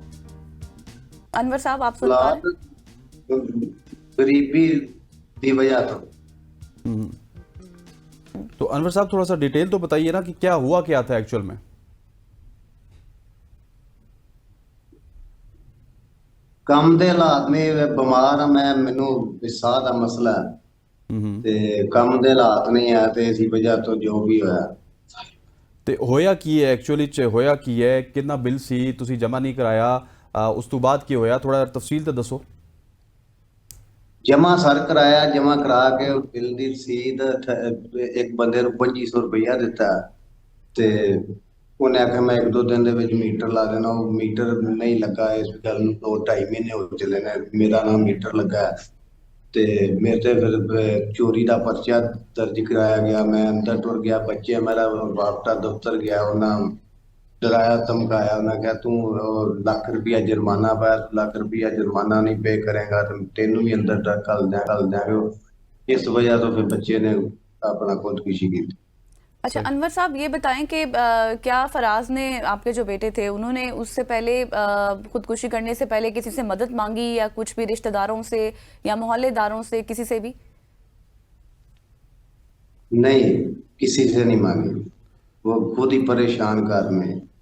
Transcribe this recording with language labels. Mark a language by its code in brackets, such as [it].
[hi] अनवर साहब आप सुन पा रहे हैं? गरीबी की वजह तो अनवर साहब थोड़ा सा डिटेल तो बताइए ना कि क्या हुआ क्या था एक्चुअल में। [pa] ਕੰਮ ਦੇ ਹਾਲਾਤ ਨੇ ਬਿਮਾਰ ਆ ਮੈਂ, ਮੈਨੂੰ ਸਾਹ ਦਾ ਮਸਲਾ ਤੇ ਕੰਮ ਦੇ ਹਾਲਾਤ ਨਹੀਂ ਆ ਤੇ ਇसी ਵਜ੍ਹਾ ਤੋਂ ਜੋ ਵੀ ਹੋਇਆ। ਤੇ ਹੋਇਆ ਕੀ ਹੈ ਐਕਚੁਅਲੀ ਚ, ਹੋਇਆ ਕੀ ਹੈ, ਕਿੰਨਾ ਬਿੱਲ ਸੀ, ਤੁਸੀਂ ਜਮਾ ਨਹੀਂ ਕਰਾਇਆ, ਉਸ ਤੋਂ ਬਾਅਦ ਕੀ ਹੋਇਆ, ਥੋੜਾ ਤਫਸੀਲ ਤਾਂ ਦੱਸੋ। ਜਮਾ ਸਰ ਕਰਾਇਆ, ਜਮਾ ਕਰਾ ਕੇ ਬਿੱਲ ਦੀ ਰਸੀਦ ਇੱਕ ਬੰਦੇ ਨੂੰ 2500 ਰੁਪਇਆ ਦਿੱਤਾ ਤੇ ਉਹਨੇ ਆਖਿਆ ਮੈਂ 1-2 ਦਿਨ ਦੇ ਵਿੱਚ ਮੀਟਰ ਲਾ ਦੇਣਾ। ਉਹ ਮੀਟਰ ਨਹੀਂ ਲੱਗਾ। ਇਸ ਗੱਲ ਨੂੰ 2-2.5 ਮਹੀਨੇ ਹੋ ਚਲੇ ਨੇ, ਮੇਰਾ ਨਾਮ ਮੀਟਰ ਲੱਗਾ ਤੇ ਮੇਰੇ ਤੇ ਫਿਰ ਚੋਰੀ ਦਾ ਪਰਚਾ ਦਰਜ ਕਰਾਇਆ ਗਿਆ। ਮੈਂ ਅੰਦਰ ਟੁਰ ਗਿਆ, ਬੱਚੇ ਮੇਰਾ ਵਾਪਤਾ ਦਫ਼ਤਰ ਗਿਆ, ਉਹਨਾਂ ਡਰਾਇਆ ਧਮਕਾਇਆ। ਉਹਨਾਂ ਕਿਹਾ ਤੂੰ ਲੱਖ ਰੁਪਇਆ ਜੁਰਮਾਨਾ ਪਾਇਆ, ਲੱਖ ਰੁਪਇਆ ਜੁਰਮਾਨਾ ਨਹੀਂ ਪੇ ਕਰੇਗਾ ਤੇ ਤੈਨੂੰ ਵੀ ਅੰਦਰ ਤੱਕ ਘੱਲ ਦਿਆਂਗੇ। ਇਸ ਵਜ੍ਹਾ ਤੋਂ ਫਿਰ ਬੱਚੇ ਨੇ ਆਪਣਾ [hi] खुदकुशी की। अच्छा अनवर साहब ये बताएं कि क्या फराज ने, आपके जो बेटे थे, उन्होंने उससे पहले खुदकुशी करने से पहले किसी से मदद मांगी या कुछ भी रिश्तेदारों से या मोहल्लेदारों से, किसी से भी? नहीं, किसी से नहीं मांगी, वो खुद ही परेशान कर में।